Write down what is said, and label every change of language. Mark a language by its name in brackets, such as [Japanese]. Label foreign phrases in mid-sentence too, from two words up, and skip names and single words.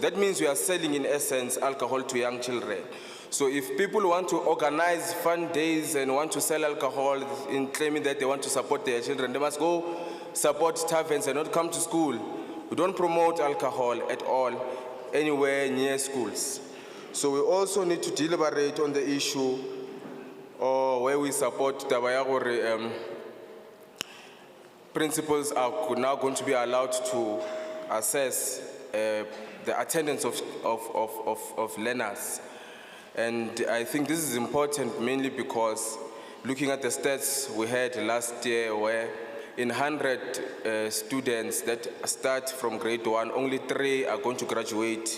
[English] That means we are selling, in essence, alcohol to young children. So if people want to organize fun days and want to sell alcohol in claiming that they want to support their children, they must go support taverns and not come to school. We don't promote alcohol at all anywhere near schools. So we also need to deliberate on the issue or where we support [Northern Sotho] taba ya gore, [English] principals are now going to be allowed to assess the attendance of learners. And I think this is important mainly because looking at the stats we had last year where in 100 students that start from grade 1, only 3 are going to graduate.